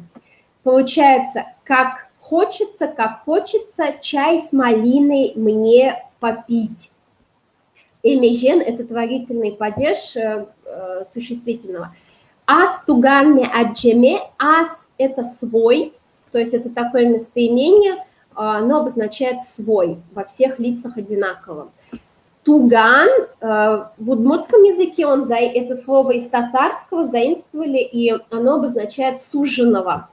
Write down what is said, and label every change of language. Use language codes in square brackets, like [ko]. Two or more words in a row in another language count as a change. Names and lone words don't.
[ru] Получается, как хочется, чай с малиной мне попить. Эмежен – это творительный падеж существительного. [udm] Ас туган ме аджеме, ас – [ru] это свой, то есть это такое местоимение, оно обозначает свой, во всех лицах одинаково. Туган в удмуртском языке, это слово из татарского заимствовали, и оно обозначает суженого.